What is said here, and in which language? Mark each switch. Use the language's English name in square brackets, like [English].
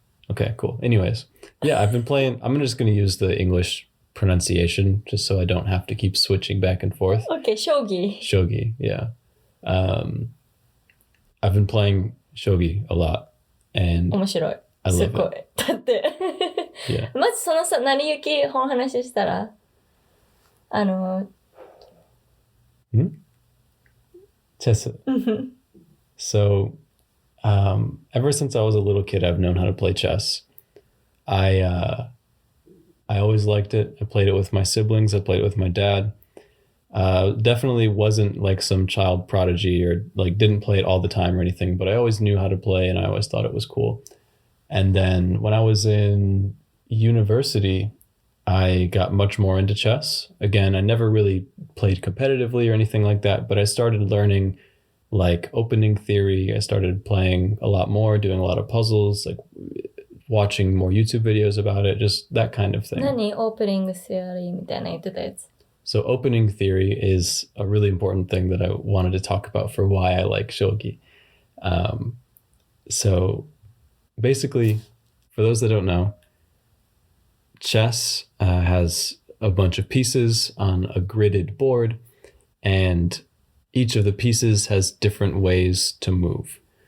[English] Okay, cool. Anyways, yeah, I've been playing. I'm just going to use the English pronunciation just so I don't have to keep switching back and forth. Okay, 将棋。 Shogi, yeah. I've been playing shogi a lot, and [Japanese] 面白い。 [English] I [Japanese] す [English] love [Japanese] ごい。 [English] it. [Japanese] だって、 [English] Yeah. [Japanese] まずそのさ、成り行き本話したら、 [English] Chess. So, ever since I was a little kid, I've known how to play chess. I always liked it. I played it with my siblings. I played it with my dad. Definitely wasn't like some child prodigy or like didn't play it all the time or anything, but I always knew how to play and I always thought it was cool. And then when I was in university, I got much more into chess. Again, I never really played competitively or anything like that, but I started learning like opening theory. I started playing a lot more, doing a lot of puzzles, like watching more YouTube videos about it, just that kind of thing. [Japanese] 何？オープニングセアリーみたいな言ってたやつ。 [English] So opening theory is a really important thing that I wanted to talk about for why I like shogi. So basically, for those that don't know, chess has a bunch of pieces on a gridded board, and each of the pieces has different ways to move.